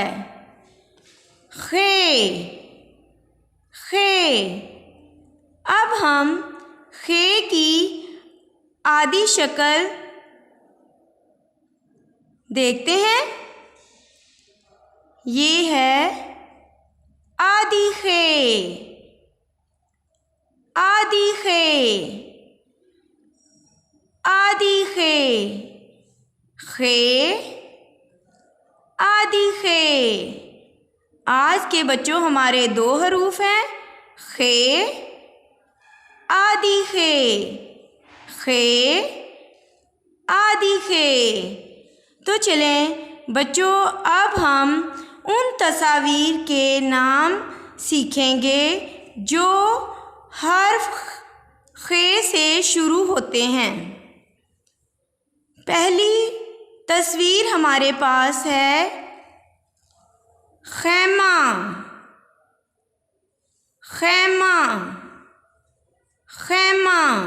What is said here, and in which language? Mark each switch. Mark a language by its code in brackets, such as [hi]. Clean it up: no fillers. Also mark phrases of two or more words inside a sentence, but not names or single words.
[ur] خے خے. اب ہم خے کی آدی شکل دیکھتے ہیں. یہ ہے آدی خے آدی خے آدی خے. خے آدی خے. آج کے بچو ہمارے دو حروف ہیں خے آدی خے. خے آدی خے. تو چلیں بچو اب ہم ان تصویر کے نام سیکھیں گے جو حرف خے سے شروع ہوتے ہیں. پہلی تصویر ہمارے پاس ہے خیمہ خیمہ خیمہ.